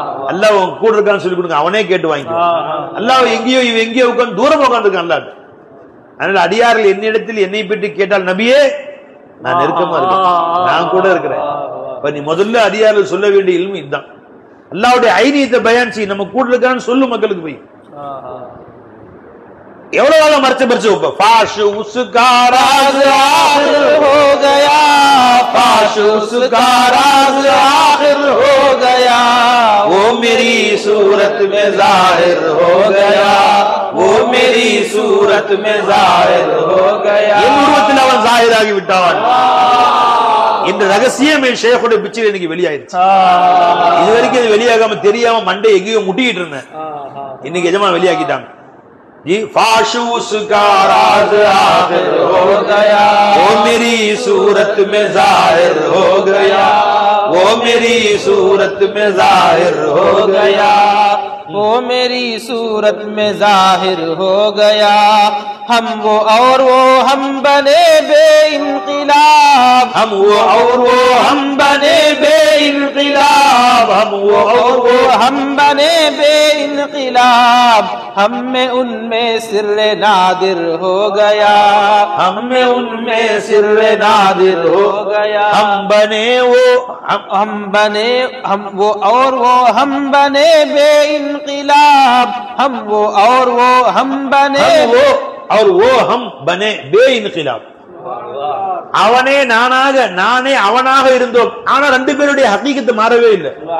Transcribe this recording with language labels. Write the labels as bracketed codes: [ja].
[ta] அல்லாஹ் கூட இருக்கான்னு சொல்லி கொடுங்க, அவனே கேட்டு வாங்கிக்குவான். அல்லாஹ் எங்கேயோ எங்கேயோ உட்காந்து தூரம் உட்காந்துருக்கான் அல்லாஹ். அதனால அடியார்கள் என்னிடத்தில் என்னை பற்றி கேட்டால், நபியே நான் நெருக்கமா இருக்கேன், நான் கூட இருக்கிறேன். இப்ப நீ முதல்ல அடியார்கள் சொல்ல வேண்டிய இல்மு இதுதான். அல்லாஹ்வுடைய ஐனியத்தை பயான் செய், நம்ம கூட இருக்கான்னு சொல்லு மக்களுக்கு போய். எவ்வளவு காலம் மறைச்சு மறைச்சு வைப்ப. [hi] फाश उसका राज आखिर हो गया, फाश उसका राज आखिर हो गया, वो मेरी सूरत में जाहिर हो गया, वो मेरी सूरत में जाहिर हो गया. [ta] என் உருவத்தில் அவன் ஜாஹிராகி விட்டான். இந்த ரகசியம் ஷேഖுடைய பிச்சையில் இன்னைக்கு வெளியாயிருச்சு. இது வரைக்கும் இது வெளியாகாம தெரியாம மண்டை எங்கேயோ முட்டிக்கிட்டு இருந்தேன். இன்னைக்கு எஜமா வெளியாக்கிட்டாங்க. [hi] फाश उसका राज आखिर हो गया, वो मेरी सूरत में जाहिर हो गया, वो मेरी सूरत में जाहिर हो गया, वो मेरी सूरत में जाहिर हो गया. हम वो और वो हम बने बेइंक़िलाब, हम वो और वो हम बने बेइंक़िलाब, हम वो और वो हम बने बेइंक़िलाब. हम में उनमें सिर्रे नादिर हो गया, हम में उनमें सिर्रे नादिर हो गया. हम बने वो हम बने हम वो और वो हम बने बेइंक़िलाब, हम वो और वो हम बने वो और वो हम बने बेइंक़िलाब. [ta] அவனே நானாக நானே அவனாக இருந்தோம். ஆனா ரெண்டு பேருடைய ஹகீகத்து மாறவே இல்லை.